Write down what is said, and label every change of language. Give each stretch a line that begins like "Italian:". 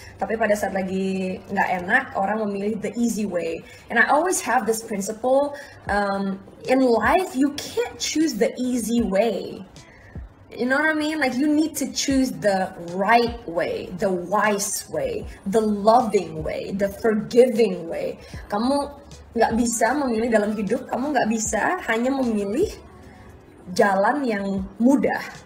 Indonesian: Tapi pada saat lagi nggak enak, orang memilih
English: the easy way. And I always have this principle, in life you can't choose the easy way. You know what I mean? Like you need to choose the right way, the wise way, the loving way, the forgiving way.
Indonesian: Kamu nggak bisa memilih dalam hidup, kamu nggak bisa hanya memilih jalan yang mudah.